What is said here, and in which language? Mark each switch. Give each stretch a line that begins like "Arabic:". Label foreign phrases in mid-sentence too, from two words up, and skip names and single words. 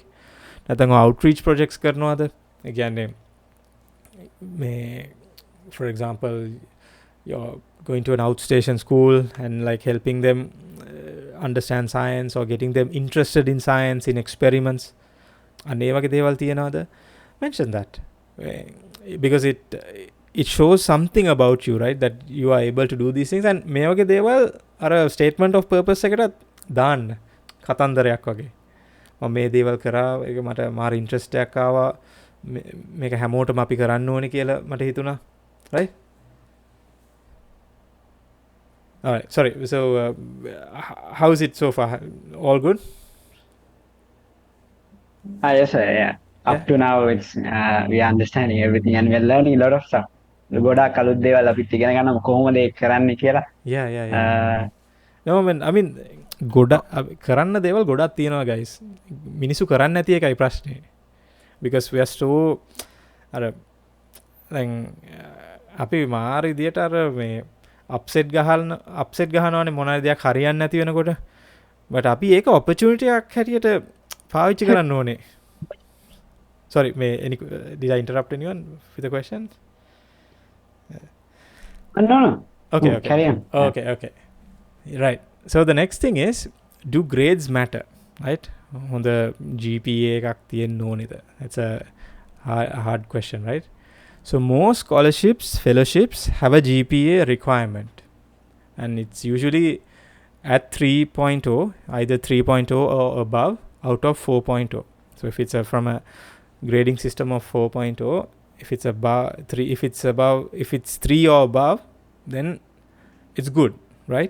Sinhala: නැත්නම්
English: outreach projects
Sinhala: කරනවාද? ඒ කියන්නේ
English: for example, you're going to an outstation school and like helping them understand science or getting them interested in science, in experiments.
Sinhala: අන්න ඒ වගේ දේවල් තියනවාද?
English: Mention that. Because it shows something about you, right? That you are able to do these things.
Sinhala: And මේ වගේ දේවල් අර
English: statement of purpose
Sinhala: එකට දාන්න. කතන්දරයක් වගේ. මම මේ දේවල් කරා, ඒක මට මාර ඉන්ට්‍රස්ට් එකක් ආවා, මේක හැමෝටම අපි කරන්න ඕනේ කියලා මට හිතුණා,
English: right? All right, sorry. So how is it so far? All good? Yes, sir, yeah. Up to now, it's we are understanding everything and we are learning a lot of stuff.
Sinhala: ගොඩාක් අලුත් දේවල් අපිත් ඉගෙන ගන්නවා කොහොමද ඒක කරන්නේ කියලා.
English: Yeah. No, I mean
Sinhala: කරන්න දේවල් ගොඩක් තියෙනවා
English: guys.
Sinhala: මිනිස්සු කරන්නේ නැති එකයි ප්‍රශ්නේ.
English: Because we are so
Sinhala: අර දැන් අපි මාර විදියට අර මේ අප්සෙට් ගහනවානේ මොනවාරි දෙයක් හරියන්නේ නැති වෙනකොට. but අපි ඒක opportunity එකක් හැටියට පාවිච්චි කරන්න ඕනේ.
English: Sorry, did I interrupt anyone with the question? No. Okay. Carry on. Okay. Right. So the next thing is, do grades matter, right? On the GPA
Sinhala: එකක් තියෙන්න ඕනේද?
English: That's a hard question, right? So most scholarships, fellowships have a GPA requirement, and it's usually at 3.0, either 3.0 or above out of 4.0. So if it's from a grading system of 4.0, if it's above 3, if it's 3 or above, then it's good, right?